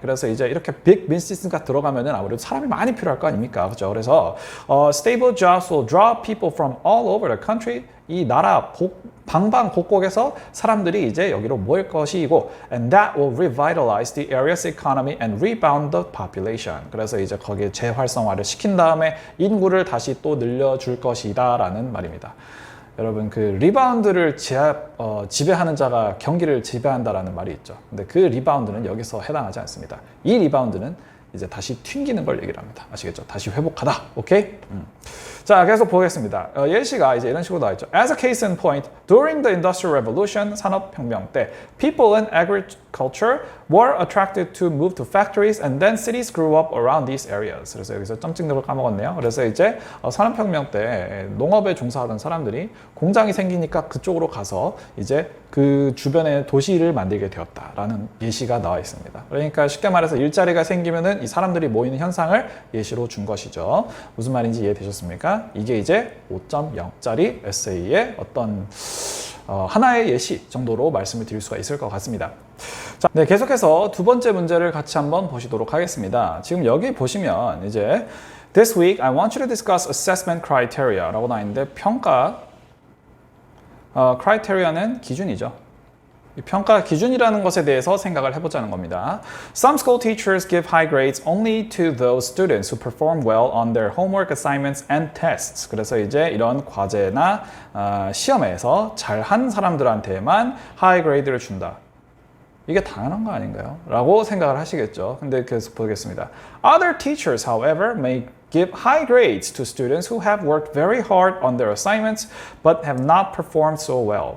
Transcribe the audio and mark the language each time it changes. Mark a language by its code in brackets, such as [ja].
[ko] 그래서 이제 이렇게 big business가 들어가면은 아무래도 사람이 많이 필요할 거 아닙니까? 그죠? 그래서 [en] stable jobs will draw people from all over the country. [ko] 이 나라 방방곡곡에서 사람들이 이제 여기로 모일 것이고 [en] and that will revitalize the area's economy and rebound the population. [ko] 그래서 이제 거기에 재활성화를 시킨 다음에 인구를 다시 또 늘려줄 것이다 라는 말입니다. 여러분 그 리바운드를 지배하는 자가 경기를 지배한다라는 말이 있죠. 근데 그 리바운드는 여기서 해당하지 않습니다. 이 리바운드는 이제 다시 튕기는 걸 얘기를 합니다. 아시겠죠? 다시 회복하다. 오케이? 자, 계속 보겠습니다. 예시가 이제 이런 식으로 나와 있죠. [en] As a case in point, during the Industrial Revolution, [ko] 산업혁명 때, [en] people in agriculture were attracted to move to factories and then cities grew up around these areas. [ko] 그래서 여기서 점 찍는 걸 까먹었네요. 그래서 이제 산업혁명 때 농업에 종사하던 사람들이 공장이 생기니까 그쪽으로 가서 이제 그 주변에 도시를 만들게 되었다라는 예시가 나와 있습니다. 그러니까 쉽게 말해서 일자리가 생기면은 이 사람들이 모이는 현상을 예시로 준 것이죠. 무슨 말인지 이해되셨습니까? 이게 이제 5.0짜리 에세이의 어떤 하나의 예시 정도로 말씀을 드릴 수가 있을 것 같습니다. 자, 네, 계속해서 두 번째 문제를 같이 한번 보시도록 하겠습니다. 지금 여기 보시면 이제 [en] This week I want you to discuss assessment criteria [ko] 라고 나와 있는데 평가 criteria는 기준이죠. 이 평가 기준이라는 것에 대해서 생각을 해보자는 겁니다. [en] Some school teachers give high grades only to those students who perform well on their homework assignments and tests. [ko] 그래서 이제 이런 과제나 시험에서 잘한 사람들한테만 [en] high grade [ko] 를 준다. 이게 당연한 거 아닌가요? 라고 생각을 하시겠죠. 근데 계속 보겠습니다. [en] Other teachers, however, may give high grades to students who have worked very hard on their assignments but have not performed so well.